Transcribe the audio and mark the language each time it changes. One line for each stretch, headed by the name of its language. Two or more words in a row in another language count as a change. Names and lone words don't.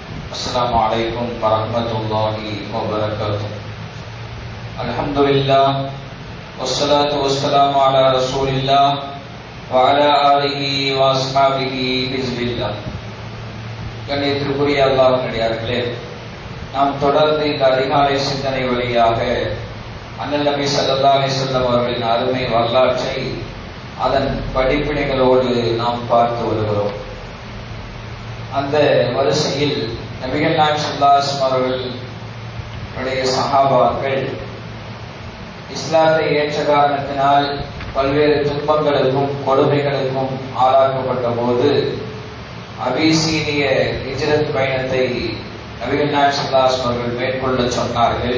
Arabic: السلام عليكم ورحمة الله وبركاته. الحمد لله والصلاة والسلام على رسول الله وعلى آله وأصحابه حزب الله.
Tamil: கண்ணியத்திற்குரிய அல்லாஹ்வின் அடியார்களே, நாம் தொடர்ந்து இந்த அதிகாலை சிந்தனை வழியாக அண்ணல் நபி
Arabic: صلى الله عليه وسلم
Tamil: அவர்களின் அருமை வரலாற்றை அதன் படிப்பினைகளோடு நாம் பார்த்து வருகிறோம். அந்த வரிசையில் நபிகள் நாயகம்
Arabic: صلى الله عليه وسلم
Tamil: அவர்களுடைய சஹாபாக்கள் இஸ்லாத்தை ஏற்ற காரணத்தினால் பல்வேறு துன்பங்களுக்கும் கொடுமைகளுக்கும் ஆளாக்கப்பட்ட போது அபிசீனிய ஹிஜ்ரத் பயணத்தை நபிகள் நாயகம்
Arabic: صلى الله عليه وسلم
Tamil: அவர்கள் மேற்கொள்ள சொன்னார்கள்.